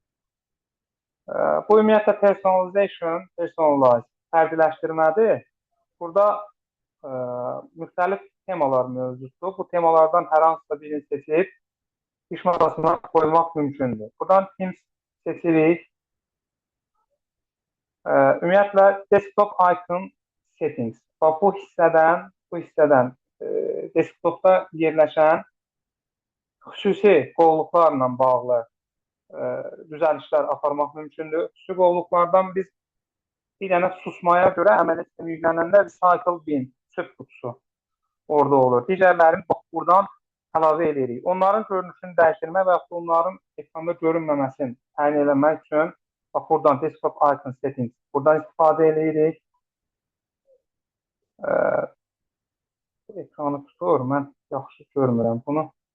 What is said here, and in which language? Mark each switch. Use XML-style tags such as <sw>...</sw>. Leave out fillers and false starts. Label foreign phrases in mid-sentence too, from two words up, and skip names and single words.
<az>Bu ümumiyyətlə</az> <en>personalization, personalize,</en> <az>fərdiləşdirmədir. Burada müxtəlif temalar mövcuddur. Bu temalardan hər hansısa birini seçib iş masasına qoymaq mümkündür. Buradan Teams seçirik. Ümumiyyətlə</az> <en>desktop icon settings.</en> <az>Bu hissədən desktopda yerləşən xüsusi qovluqlarla bağlı düzəlişlər aparmaq mümkündür. Xüsusi qovluqlardan biz bir dənə susmaya görə əməliyyat sistemi yüklənəndə</az> <en>recycle bin,</en> <az>çöp qutusu orada olur. Digərlərini buradan əlavə edirik. Onların görünüşünü dəyişdirmək və yaxud onların ekranda görünməməsini təyin eləmək üçün bax, buradan</az> <en>desktop icon settings</en> <az>buradan istifadə edirik. Ekranı tutur, mən yaxşı görmürəm bunu.</az>